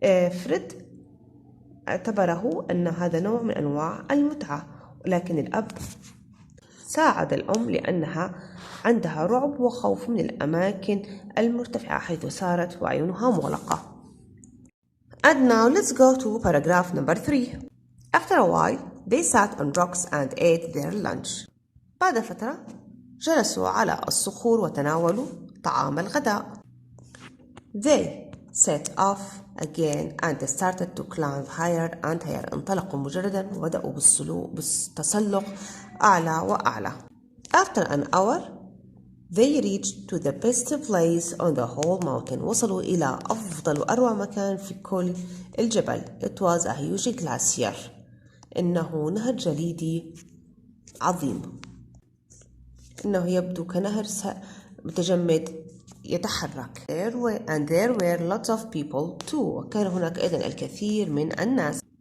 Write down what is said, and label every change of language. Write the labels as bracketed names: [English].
[Arabic] فريد اعتبره أن هذا نوع من أنواع المتعة، ولكن الأب ساعد الأم لأنها عندها رعب وخوف من الأماكن المرتفعة حيث صارت وعيونها مغلقة. [English] And now let's go to paragraph number 3. After a while, they sat on rocks and ate their lunch. [Arabic] بعد فترة جلسوا على الصخور وتناولوا طعام الغداء. [English] They set off again and started to climb higher and higher. [Arabic] انطلقوا مجردا وبدأوا بالتسلق أعلى وأعلى. [English] After an hour, they reached to the best place on the whole mountain. [Arabic] وصلوا إلى أفضل وأروع مكان في كل الجبل. [English] It was a huge glacier. [Arabic] إنه نهر جليدي عظيم. إنه يبدو كنهر متجمد يتحرك. [English] There were lots of people too. [Arabic] وكان هناك أيضا الكثير من الناس.